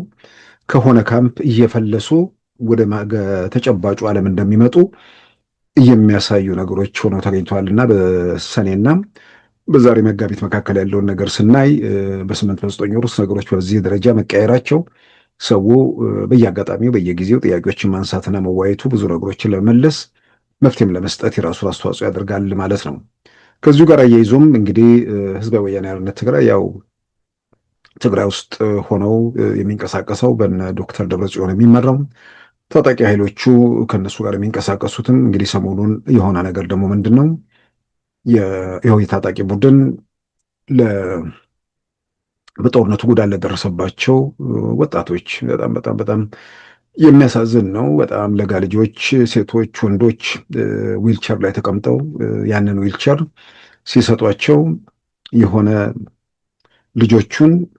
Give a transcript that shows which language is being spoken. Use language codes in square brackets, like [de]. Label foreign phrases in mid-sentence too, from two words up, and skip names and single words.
[am] ከሆነ ካምፕ እየፈለሱ ወደ ተጨባጩ ዓለም እንደሚመጡ የሚያሳዩ ነገሮች ሆነው ተገኝተዋልና በሰኔና በዛሬ መጋቢት መካከል ያለውን ነገር ስናይ በ8-9 ወር ውስጥ ነገሮች በዚህ ደረጃ መቀየራቸው ሰው በየአጋጣሚው በየጊዜው ጥያቄዎችን ማንሳትና መዋየቱ ብዙ ነገሮችን ለመመለስ መፍትሄም ለመስጠት የራሱን አስተዋጽኦ ያደርጋል ማለት ነው። ከዚሁ ጋር አያይዞም እንግዲህ ህዝባዊ ወያነ ሓርነት ትግራይ ያው ትግራይ ውስጥ ሆነው የሚንቀሳቀሰው በነ ዶክተር ደብረጽዮን የሚመራው ታጣቂ ኃይሎቹ ከነሱ ጋር የሚንቀሳቀሱትም እንግዲህ ሰሞኑን የሆነ ነገር ደግሞ ምንድን ነው ይኸው የታጣቂ ቡድን በጦርነቱ ጉዳት ለደረሰባቸው ወጣቶች በጣም የሚያሳዝን ነው። በጣም ለጋ ልጆች፣ ሴቶች፣ ወንዶች ዊልቸር ላይ ተቀምጠው ያንን ዊልቸር ሲሰጧቸው የሆነ ልጆቹን